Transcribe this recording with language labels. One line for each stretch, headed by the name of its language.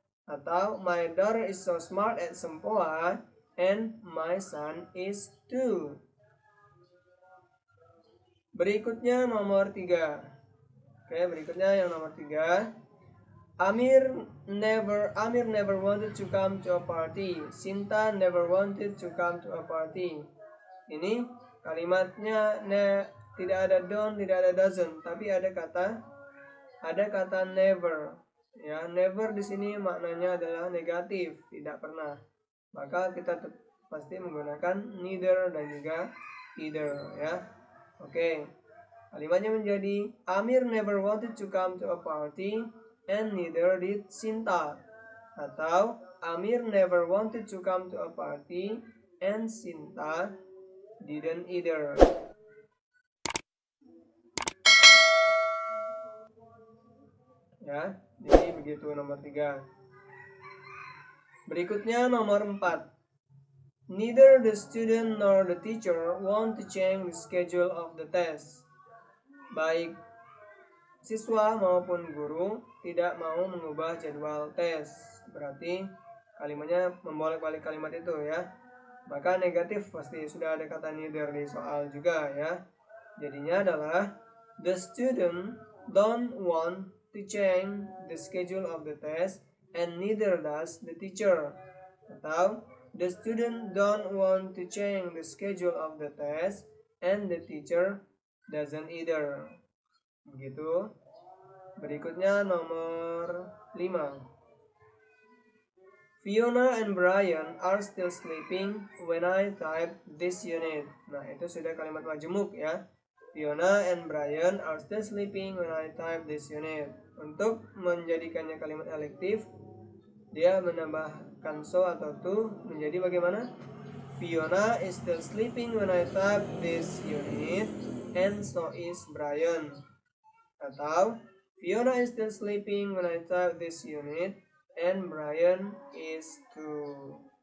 English: Atau my daughter is so smart at Sempoa and my son is too.
Indonesian: Berikutnya nomor 3. Oke, berikutnya yang nomor 3.
English: Amir never wanted to come to a party. Sinta never wanted to come to a party.
Indonesian: Ini kalimatnya tidak ada don't, tidak ada doesn't, tapi ada kata never. Ya, never di sini maknanya adalah negatif, tidak pernah. Maka kita pasti menggunakan neither dan juga either ya. Oke. Kalimatnya menjadi
English: Amir never wanted to come to a party and neither did Sinta. Atau Amir never wanted to come to a party and Sinta didn't either.
Indonesian: Ya, jadi begitu nomor 3. Berikutnya nomor 4.
English: Neither the student nor the teacher want to change the schedule of the test.
Indonesian: Baik siswa maupun guru tidak mau mengubah jadwal tes. Berarti kalimatnya membolak-balik kalimat itu ya. Maka negatif pasti sudah ada kata neither di soal juga ya. Jadinya adalah
English: the student don't want to change the schedule of the test and neither does the teacher. Atau the student don't want to change the schedule of the test and the teacher doesn't either. Begitu.
Indonesian: Berikutnya nomor 5.
English: Fiona and Brian are still sleeping when I type this unit.
Indonesian: Nah, itu sudah kalimat majemuk ya.
English: Fiona and Brian are still sleeping when I type this unit.
Indonesian: Untuk menjadikannya kalimat elektif, dia menambahkan so atau to menjadi bagaimana?
English: Fiona is still sleeping when I type this unit and so is Brian. Atau Fiona is still sleeping when I type this unit and Brian is too.